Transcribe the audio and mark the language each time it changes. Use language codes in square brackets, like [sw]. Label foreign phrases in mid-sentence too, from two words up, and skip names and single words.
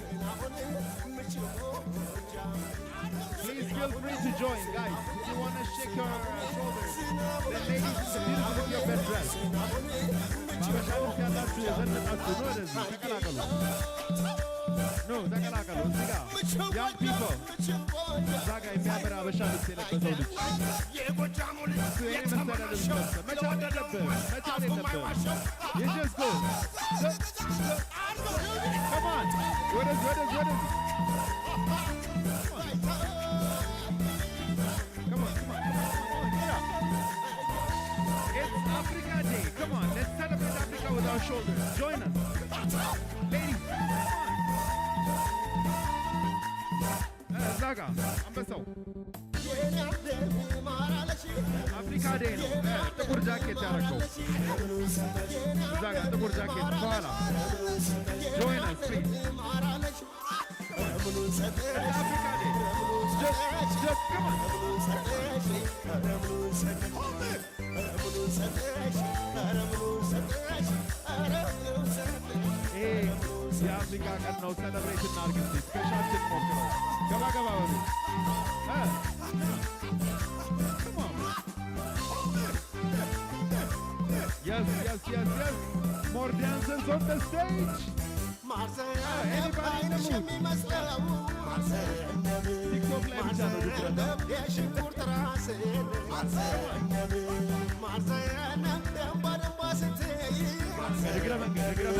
[en] Please feel free to join, guys. If you want to shake your shoulders, the ladies, it's beautiful with your best dress. No, young people. [am] Zaga የሚያምር አበሻ ልብስ የለበሰው ልጅ እሱ የኔ መሰለ ልብስ ለብሰ መቻል አለብህ መቻል የለብህም [en] you just go come on [am] ወደዚህ [en] come on it's Africa Day come on let's celebrate Africa with our shoulders join us ladies Zaga, [am] አንበሳው አፍሪካ ዴይ ነው ጥቁር ጃኬት ያደረገው ዛጋ ጥቁር ጃኬት በኋላ [en] join us please Africa Day just come on hey [am] የአፍሪካ ቀን ነው ሴሌብሬት እናድርግ እስቲ ስፔሻችን ሞክረው ገባ በሉ [en] come on yes more dancers on the stage anybody in the mood TikTok [am] ላይ ብቻ ነው እግረ መንገድ